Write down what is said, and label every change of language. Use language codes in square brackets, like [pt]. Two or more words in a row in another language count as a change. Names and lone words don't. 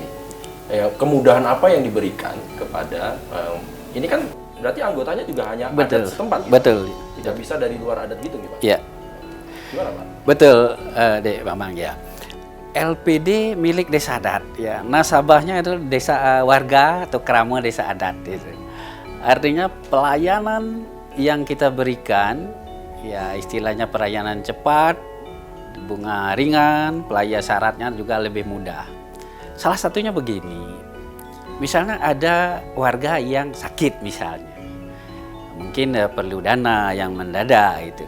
[id] Kemudahan apa yang diberikan kepada ini kan berarti anggotanya juga hanya Betul. adat setempat. Betul. Tidak bisa dari luar adat gitu nih Pak? Iya. Gimana Pak? Betul, Dek Bambang ya. LPD milik desa adat ya. Nasabahnya itu desa warga atau keramu desa adat itu. Artinya pelayanan yang kita berikan ya istilahnya pelayanan cepat, bunga ringan, pelayanan syaratnya juga lebih mudah. Salah satunya begini, misalnya ada warga yang sakit misalnya, mungkin perlu dana yang mendadak itu.